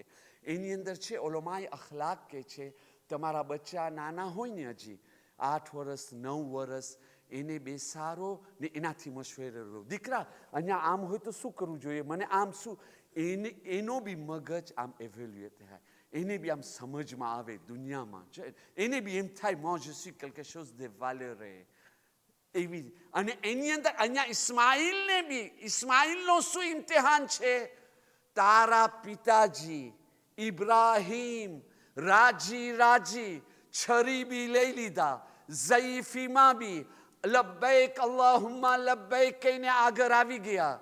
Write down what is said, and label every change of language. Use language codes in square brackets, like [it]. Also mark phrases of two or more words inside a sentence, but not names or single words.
[gu] એની અંદર છે ઓલોમાય અખલાક કે છે, તમારા બચ્ચા નાના હોય ને, હજી 8 વર્ષ 9 વર્ષ, એને બેસારો ને એનાથી મશવરે લો. દીકરા અહીંયા આમ હોય તો શું કરવું જોઈએ, મને આમ શું, એનો બી મગજ આમ એવેલ્યુએટ થાય, એને બી આમ સમજમાં આવે દુનિયામાં, એને બી એમ થાય [fr] moi je suis quelque chose de valeureux. [gu] એવી. અને એની અંદર અહીંયા ઇસ્માઇલનો શું ઇમ્તિહાન છે? તારા પિતાજી ઇબ્રાહીમ રાજી છરી બી લઈ લીધા, ઝઈફીમાં બી [ar] لبيك اللهم لبيك [gu] કહીને આગળ આવી ગયા.